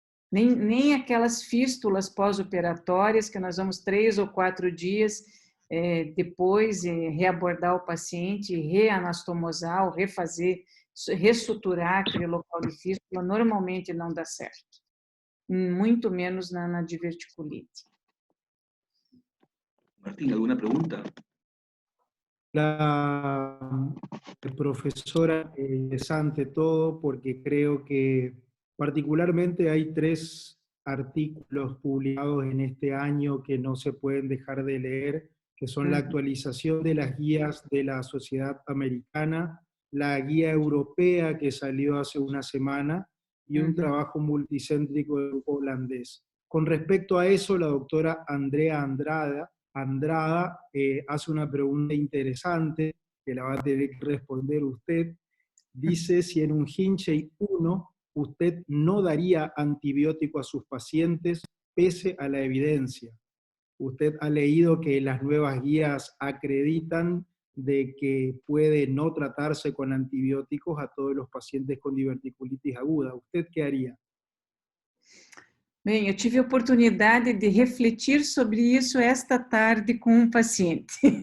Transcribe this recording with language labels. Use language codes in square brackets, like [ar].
[pt] Nem aquelas fístulas pós-operatórias que nós vamos 3 ou 4 dias depois reabordar o paciente, reanastomosar, ou ressuturar aquele local de fístula, normalmente não dá certo. Muito menos na diverticulite. [es] Martín, ¿alguna pregunta? La profesora, interesante todo, porque creo que particularmente hay 3 artículos publicados en este año que no se pueden dejar de leer, que son la actualización de las guías de la Sociedad Americana, la guía europea que salió hace una semana, y un trabajo multicéntrico del grupo holandés. Con respecto a eso, la doctora Andrea Andrada hace una pregunta interesante, que la va a tener que responder usted. Dice si en un Hinchey 1 usted no daría antibiótico a sus pacientes pese a la evidencia. Usted ha leído que las nuevas guías acreditan de que puede no tratarse con antibióticos a todos los pacientes con diverticulitis aguda. ¿Usted qué haría? [pt] Bem, eu tive a oportunidade de refletir sobre isso esta tarde com um paciente.